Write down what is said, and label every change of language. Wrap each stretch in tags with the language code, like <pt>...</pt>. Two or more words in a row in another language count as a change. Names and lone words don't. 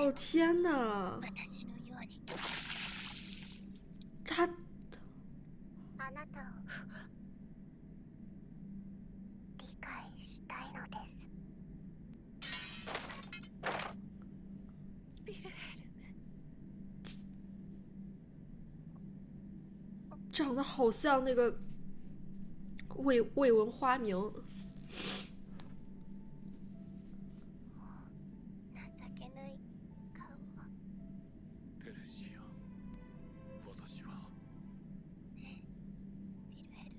<zh>哦天哪，</zh> <ja>私のように。</ja> <zh>他</zh> <ja>あなたを理解したいのです。ビルヘル</ja> <zh>长得好像那个未闻花名。</zh> <ja>情けない顔。テレシア、私はビルヘル</ja>